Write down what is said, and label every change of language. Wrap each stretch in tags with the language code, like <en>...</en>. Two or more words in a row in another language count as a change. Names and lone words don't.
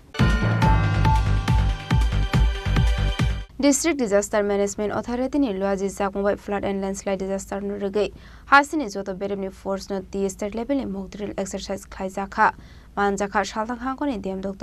<trp>District Disaster Management Authority ni luaji zakmbai</trp> <en>flood and landslide disaster</en> <trp>no regai hasini joto beremni force no ti</trp> <en>state level</en> <trp>ni</trp> <en>mock drill exercise</en> <trp>khlaijaka manjaka shaltang hangko ni DM Dr.</trp>